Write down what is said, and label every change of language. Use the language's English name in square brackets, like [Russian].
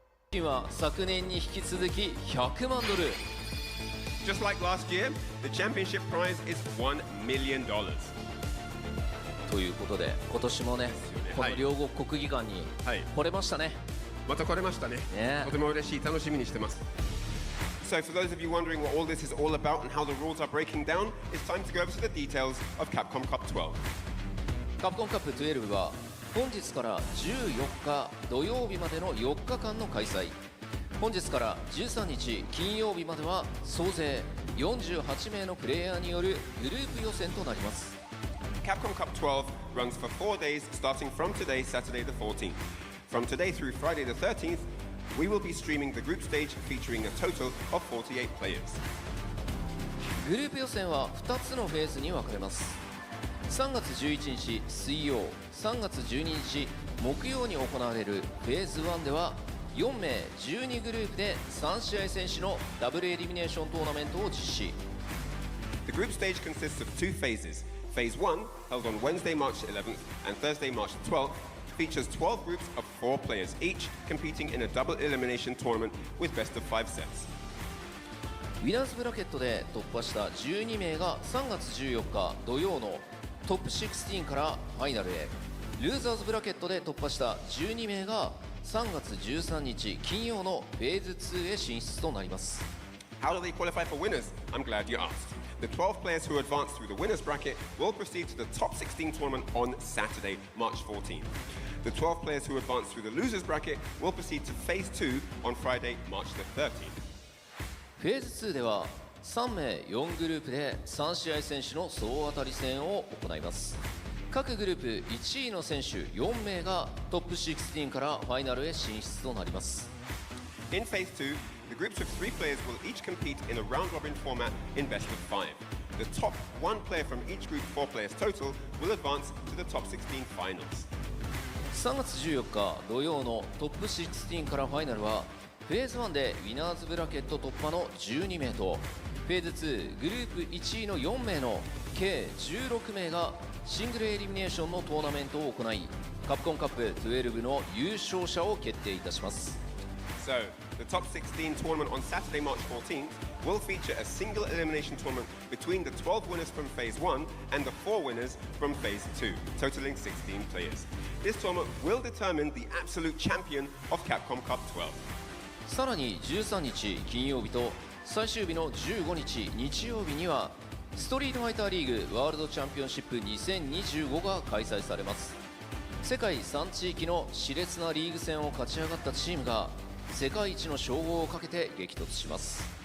[Japanese] 金は昨年に引き続き100万ドル。 [English] Just like last year, the championship prize is $1 million. [Japanese] ということで今年もね、この両国国技館に来れましたね。また来れましたね。とても嬉しい、楽しみにしてます。 [English] So for those of you wondering what all this is all about and how the rules are breaking down, it's time to go over to the details of Capcom Cup 12. [Japanese] カプコンカップ12は本日から14日土曜日までの4日間の開催。本日から13日金曜日までは総勢48名のプレイヤーによるグループ予選となります。 [English] Capcom Cup 12 runs for 4 days starting from today, Saturday the 14th. From today through Friday the 13th, we will be streaming the group stage featuring a total of 48 players. [Japanese] グループ予選は2つのフェーズに分かれます。3月11日水曜、3月12日木曜に行われるフェーズ1では4名12グループで3試合選手のダブルエリミネーショントーナメントを実施。 [English] The group stage consists of 2 phases. Phase 1, held on Wednesday, March 11th and Thursday, March 12th, features 12 groups of 4 players each competing in a double elimination tournament with best of 5 sets. [Japanese] ウィナーズブラケットで突破した12名が3月14日土曜のトップ16からファイナルへ。ルーザーズブラケットで突破した12名が3月13日金曜のフェーズ2へ進出となります。 [English] How do they qualify for winners? I'm glad you asked. The 12 players who advance through the winners bracket will proceed to the top 16 tournament on Saturday, March 14th. The 12 players who advance through the losers bracket will proceed to phase 2 on Friday, March the 13th. [Japanese] フェーズ2では3名4グループで3試合選手の総当たり戦を行います。各グループ1位の選手4名がトップ16からファイナルへ進出となります。 [English] In phase 2, the groups of 3 players will each compete in a round-robin format in best of 5. The top 1 player from each group, 4 players total, will advance to the top 16 finals. [Japanese] 3月14日土曜のトップ16からファイナルはフェーズ1でウィナーズブラケット突破の12名とフェーズ2グループ1位の4名の計16名がシングルエリミネーションのトーナメントを行い、カプコンカップ12の優勝者を決定いたします。 [English] So, the top 16 tournament on Saturday, March 14th will feature a single elimination tournament between the 12 winners from phase 1 and the 4 winners from phase 2, totaling 16 players. This tournament will determine the absolute champion of Capcom Cup 12. [Japanese] さらに13日金曜日と最終日の15日日曜日にはストリートファイターリーグワールドチャンピオンシップ2025が開催されます。世界3地域の熾烈なリーグ戦を勝ち上がったチームが世界一の称号をかけて激突します。